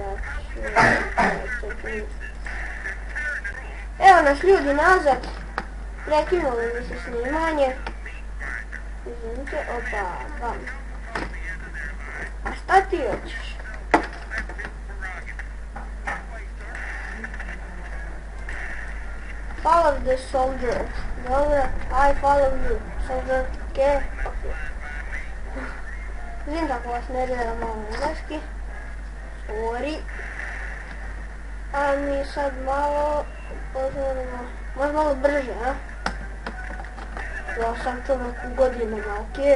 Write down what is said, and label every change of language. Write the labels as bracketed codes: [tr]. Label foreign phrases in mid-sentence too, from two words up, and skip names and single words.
[bs] Evo nas ljudi nazad. Prekinulo mi se snimanje. Izvinite, opa, vam. A šta ti hoćeš? [en] Follow the soldier. Dobro, I follow you. Soldier, okay? [bs] Vidim kako vas ne gleda malo engleski. Sorry. A mi sad malo pozorimo. Možda malo brže, a? Ja sam čovjek u godinama, okej?